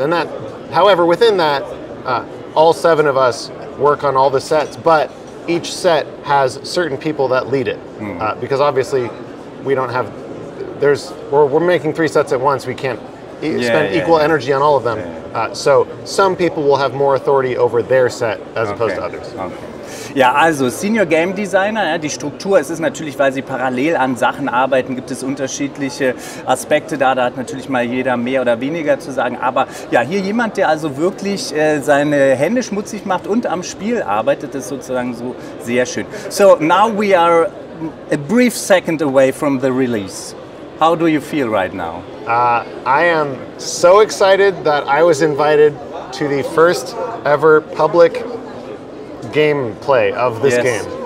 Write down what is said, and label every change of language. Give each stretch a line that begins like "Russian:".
English: And that, however, within that, all 7 of us work on all the sets, but each set has certain people that lead it, because obviously we don't have. We're making 3 sets at once. We can't spend equal energy on all of them. So some people will have more authority over their set as opposed to others. Okay.
German: Ja, also Senior Game Designer, ja, die Struktur, es ist natürlich, weil sie parallel an Sachen arbeiten, gibt es unterschiedliche Aspekte da hat natürlich mal jeder mehr oder weniger zu sagen, aber ja, hier jemand, der also wirklich seine Hände schmutzig macht und am Spiel arbeitet, ist sozusagen so sehr schön.
English: So now we are a brief second away from the release. How do you feel right now? I am so excited that I was invited to the first ever public gameplay of this game.